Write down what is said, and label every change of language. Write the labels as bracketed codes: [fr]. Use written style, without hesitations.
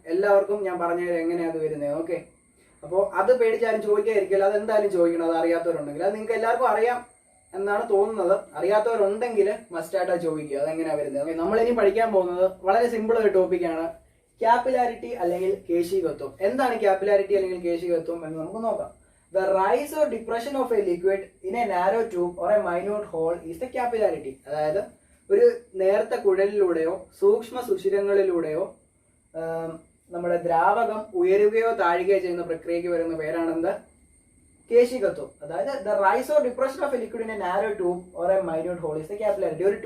[ml] എല്ലാവർക്കും ഞാൻ പറഞ്ഞത് എങ്ങനെയാണ് അത് വരുന്നത്. ഓക്കെ, അപ്പോൾ അത് പേടിച്ചാലും ചോദിക്കാതിരിക്കില്ല. അത് എന്തായാലും ചോദിക്കണം, അത് അറിയാത്തവരുണ്ടെങ്കിൽ. അത് നിങ്ങൾക്ക് എല്ലാവർക്കും അറിയാം എന്നാണ് തോന്നുന്നത്. അറിയാത്തവരുണ്ടെങ്കിൽ മസ്റ്റായിട്ട് ചോദിക്കുക അതെങ്ങനെയാണ് വരുന്നത്. നമ്മളിനി പഠിക്കാൻ പോകുന്നത് വളരെ സിമ്പിൾ ഒരു ടോപ്പിക്കാണ്, ക്യാപ്പിലാരിറ്റി അല്ലെങ്കിൽ കേശികത്വം. എന്താണ് ക്യാപ്പിലാരിറ്റി അല്ലെങ്കിൽ കേശികത്വം എന്ന് നമുക്ക് നോക്കാം. [en] The rise or depression of a liquid in a narrow tube or a minute hole is the capillarity. [ml] അതായത് ഒരു നേർത്ത കുഴലിലൂടെയോ സൂക്ഷ്മ സുഷിരങ്ങളിലൂടെയോ നമ്മുടെ ദ്രാവകം ഉയരുകയോ താഴുകയോ ചെയ്യുന്ന പ്രക്രിയയ്ക്ക് വരുന്ന പേരാണെന്ത്? കേശികത്വം. [en] അതായത് the rise or depression of a liquid in a narrow tube or a minute hole is the capillarity.